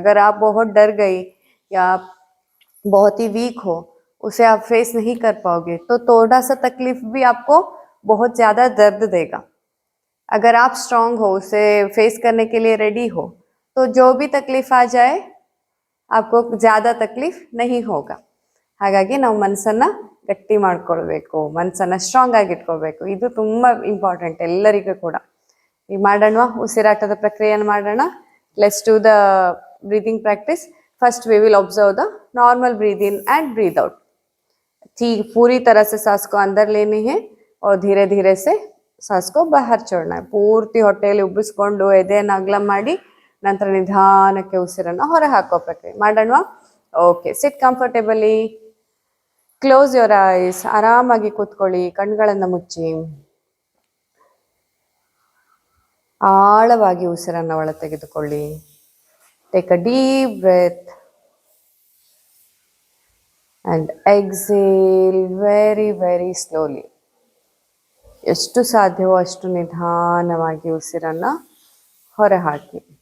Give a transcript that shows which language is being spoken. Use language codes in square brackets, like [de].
[hi] अगर आप बहुत डर गई या आप बहुत ही वीक हो, उसे आप फेस नहीं कर पाओगे तो थोड़ा सा तकलीफ भी आपको बहुत ज़्यादा दर्द देगा। अगर आप स्ट्रांग हो, उसे फेस करने के लिए रेडी हो, तो जो भी तकलीफ आ जाए आपको ज़्यादा ತಕ್ಲೀಫ್ नहीं होगा. [kn] ಹಾಗಾಗಿ ನಾವು ಮನಸ್ಸನ್ನ ಗಟ್ಟಿ ಮಾಡ್ಕೊಳ್ಬೇಕು, ಮನಸ್ಸನ್ನ ಸ್ಟ್ರಾಂಗ್ ಆಗಿ ಇಟ್ಕೊಳ್ಬೇಕು. ಇದು ತುಂಬಾ ಇಂಪಾರ್ಟೆಂಟ್ ಎಲ್ಲರಿಗೂ ಕೂಡ. ಈಗ ಮಾಡೋಣ, ಉಸಿರಾಟದ ಪ್ರಕ್ರಿಯೆಯನ್ನು ಮಾಡೋಣ. [en] Let's do the breathing practice. First we will observe the normal breathe in and breathe out. [hi] ठीक पूरी तरह से सांस को अंदर लेनी है और धीरे धीरे से सांस को बाहर छोड़ना है. [kn] ಪೂರ್ತಿ ಹೊಟ್ಟೆಯಲ್ಲಿ ಉಬ್ಬಿಸ್ಕೊಂಡು ಎದೆಯನ್ನು ಅಗಲ ಮಾಡಿ ನಂತರ ನಿಧಾನಕ್ಕೆ ಉಸಿರನ್ನು ಹೊರ ಹಾಕೋ ಪ್ರಕ್ರಿಯೆ ಮಾಡೋಣ. [en] Okay, sit comfortably, close your eyes. [kn] ಆರಾಮಾಗಿ ಕೂತ್ಕೊಳ್ಳಿ, ಕಣ್ಗಳನ್ನು ಮುಚ್ಚಿ ಆಳವಾಗಿ ಉಸಿರನ್ನು ಒಳ ತೆಗೆದುಕೊಳ್ಳಿ. [en] Take a deep breath and exhale very very slowly. [kn] ಎಷ್ಟು ಸಾಧ್ಯವೋ ಅಷ್ಟು ನಿಧಾನವಾಗಿ ಉಸಿರನ್ನು ಹೊರಹಾಕಿ.